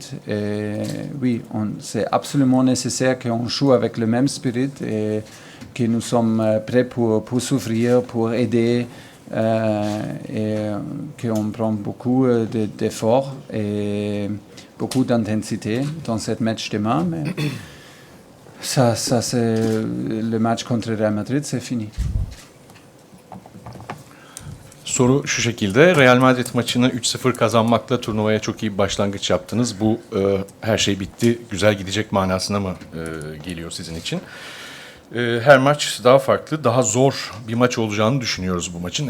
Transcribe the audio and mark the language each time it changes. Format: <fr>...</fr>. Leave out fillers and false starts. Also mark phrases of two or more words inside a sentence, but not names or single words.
<fr>Et oui, c'est absolument nécessaire qu'on joue avec le même spirit et que nous sommes prêts pour souffrir, pour aider et qu'on prend beaucoup d'efforts et beaucoup d'intensité dans cette match demain. Mais ça c'est le match contre Real Madrid, c'est fini.</fr> <tr>Soru şu şekilde, Real Madrid maçını 3-0 kazanmakla turnuvaya çok iyi bir başlangıç yaptınız. Bu her şey bitti, güzel gidecek manasına mı geliyor sizin için? Her maç daha farklı, daha zor bir maç olacağını düşünüyoruz bu maçın.</tr>